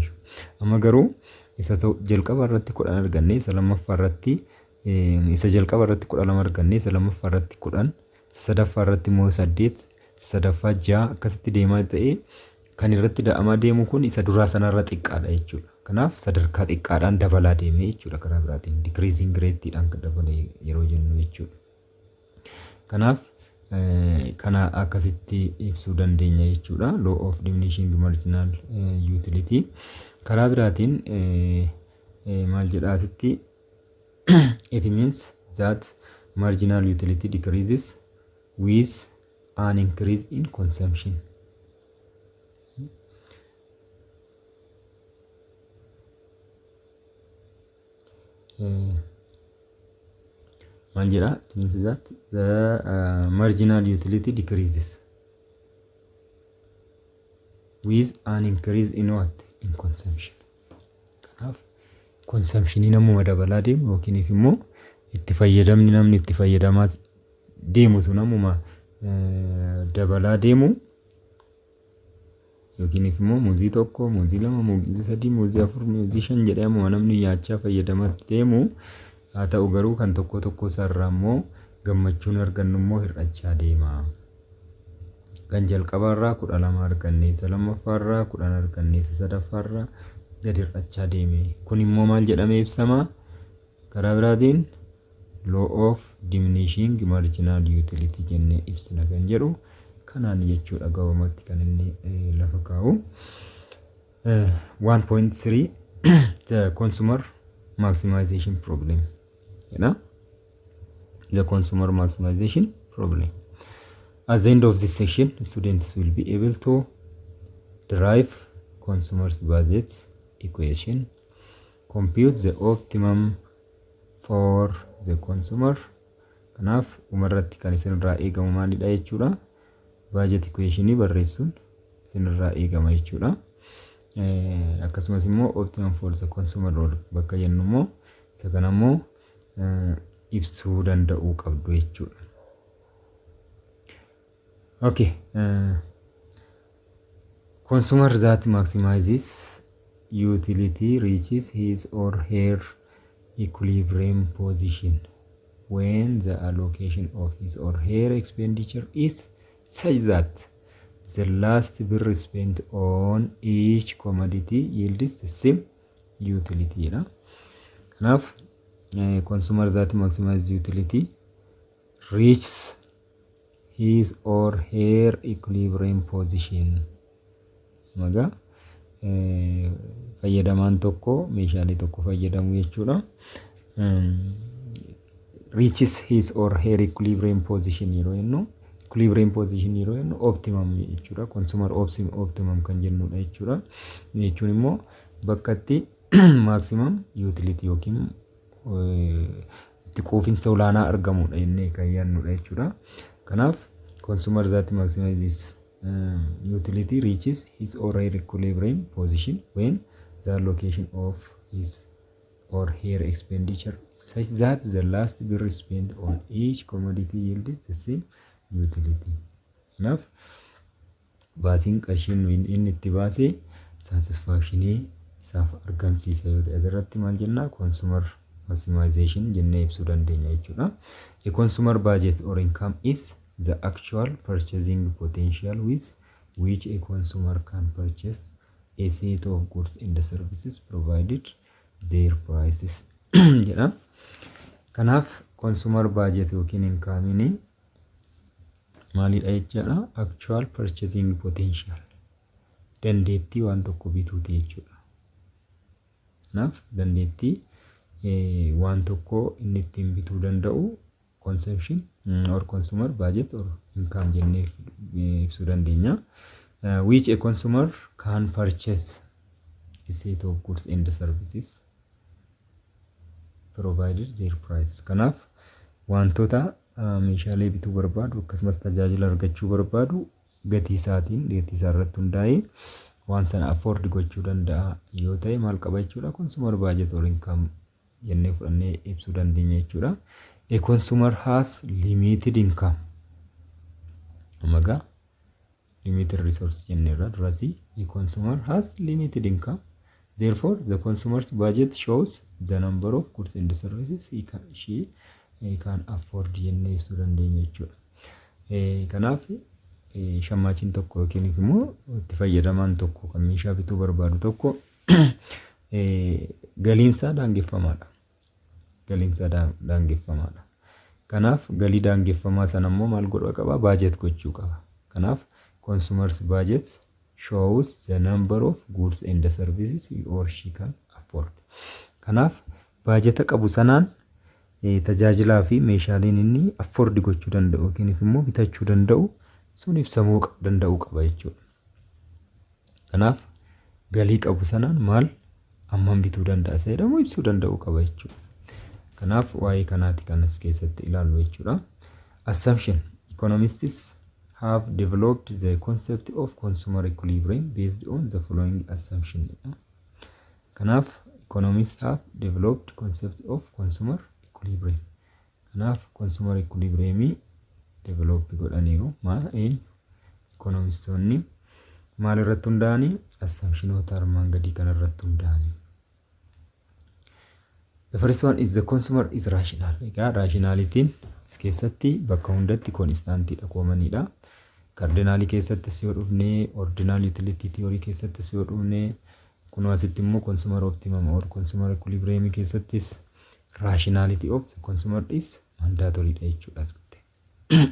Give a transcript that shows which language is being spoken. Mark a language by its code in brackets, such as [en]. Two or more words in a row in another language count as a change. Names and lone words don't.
[om] Amma garuu isa jalqaba irratti 10 arganne, isa lammaffaa irratti isa jalqaba irratti 12 arganne, isa lammaffaa irratti 10, isa sadaffaa irratti immoo 8, sadaffaa 6 akkasitti deemaa ta'e kan irratti da'amaa deemu kun isa duraa sanarra xiqqaadha jechuudha. Kanaaf sadarkaa xiqqaadhaan dabalaa deeme jechuudha karaa biraatiin [en] decreasing rate [om] dhaan dabalee yeroo jennu jechuudha. Kanaaf kana akkasitti ibsuu dandeenya jechuudha [en] law of diminishing marginal utility. [om] Karaa biraatiin maal jedha asitti [en] it means that marginal utility decreases with an increase in consumption. [om] Maal jedha? [en] It means that the marginal utility decreases with an increase in what? In consumption. [om] Kanaaf consumptionii namuma dabalaa deemu yookiin immoo itti fayyadamni namni itti fayyadamaa deemu sun namuma dabalaa deemu yookiin immoo muuzii tokko, muuzii lama, muuzii sadii, muuzii afur, muuzii shan jedhee ammoo namni nyaachaa fayyadamaa deemu. Haa ta'u garuu kan tokko tokko isaarraa immoo gammachuun argannu immoo hir'achaa deema. Kan jalqabaarraa 12 arganne, isa lammaffaarraa 10 arganne, isa sadaffaarraa gadi hir'achaa deeme. Kun immoo maal jedhamee ibsama? Karaa biraatiin [en] law of diminishing marginal utility [om] jennee ibsina kan jedhu kanaan jechuudha gabaabumatti kan inni lafa kaa'u. [en] 1.3 the consumer maximization problem. The consumer maximization problem. At the end of this section, students will be able to derive consumer's budget equation, compute the optimum for the consumer. [om] Kanaaf umarratti kan isinirraa eegamu maalidha jechuudha. [en] Budget equation [om] barreessuun isinirraa eegama jechuudha. Akkasumas immoo [en] optimum for the consumer [om] bakka jennu immoo isa kana immoo ibsuu danda'uu qabdu jechuudha. [en] Okay. Consumer that maximizes utility reaches his or her equilibrium position when the allocation of his or her expenditure is such that the last bill spent on each commodity yields the same utility. Enough. Consumer that maximizes utility reaches his or her equilibrium position. [om] Maga fayyadamaan tokko meeshaalee tokko fayyadamu jechuudha. [en] Reaches his or her equilibrium position [om] yeroo jennu [en] equilibrium position [om] yeroo jennu optimum jechuudha. [en] Consumer optimum [om] kan jennudha jechuudha. Jechuun immoo bakka itti [en] maximum utility [om] yookiin itti quufinsa olaanaa argamudha jennee kan yaadnudha jechuudha. [en] Kanaaf consumer that maximizes utility reaches his or her equilibrium position when the allocation of his or her expenditure is such that the last bill spent on each commodity yields the same utility. Enough. [om] Baasiin qarshiin inni itti baasee satisfactionii isaaf argamsiisa yoo ta'e asirratti maal jenna [en] consumer maximization [om] jennee ibsuu dandeenya jechuudha. [en] A consumer budget or income is the actual purchasing potential with which a consumer can purchase a set of goods and services provided their prices. [om] jedha. Kanaaf [en] consumer budget [om] yookiin income maalidha jechuudha. [en] Actual purchasing potential [om] dandeettii waan tokko bituuti jechuudha. Kanaaf dandeettii waan tokko inni ittiin bituu danda'u [en] consumption or consumer budget or income [om] jennee ibsuu dandeenya. [en] Which a consumer can purchase a set of goods and services provided their price. [om] Kanaaf wantoota meeshaalee bituu barbaadu akkasumas tajaajila argachuu barbaadu gatii isaatiin gatii isaa irratti hundaa'ee waan sana afford gochuu danda'a yoo ta'e maal qaba jechuudha. [en] Consumer budget or income [om] jennee fudhannee ibsuu dandeenya jechuudha. [en] A consumer has limited income. Amaga limited resource [om] jenneerra durasi. [en] A consumer has limited income. Therefore, the consumer's budget shows the number of goods and services she can afford [om] jennee ibsuu dandeenya jechuudha. Kanaaf shammaachiin tokko yookiin immoo itti fayyadamaan tokko kan meeshaa bituu barbaadu tokko galiinsaa daangeffamaadha. Galiinsaa daangeffamaadha. Kanaaf galii daangeffamaa sana immoo maal godhuu qaba? Budget gochuu qaba. [en] Kanaaf consumers budget shows the number of goods and services he or she can afford. [om] Kanaaf budget qabu sanaan tajaajilaa fi meeshaaleen inni afford gochuu danda'u yookiin immoo bitachuu danda'u sun ibsamuu danda'u qaba jechuudha. Kanaaf galii qabu sanaan maal hammam bituu danda'a isa jedhamu ibsuu danda'u qaba jechuudha. Kanaaf waa'ee kanaati kan as keessatti ilaallu jechuudha. [en] Assumption. Economists have developed the concept of consumer equilibrium based on the following assumption. Kanaaf economists have developed concept of consumer equilibrium. [om] Kanaaf [en] consumer equilibrium develop [om] godhaniiru. Economistonni maal irratti hundaa'anii? Assumptionoota armaan gadii kana irratti hundaa'anii. [en] The first one is the consumer is rational. [om] Egaa rationalitiin as keessatti bakka hundatti constantidha koomaniidha. Cardinalii keessattis yoo dhufne, [en] ordinal utility theory [om] keessattis yoo dhufne, kunoo asitti immoo [en] consumer optimum or consumer equilibrium [om] keessattis [en] rationality of the consumer is mandatory [om] dha jechuudha as keessatti.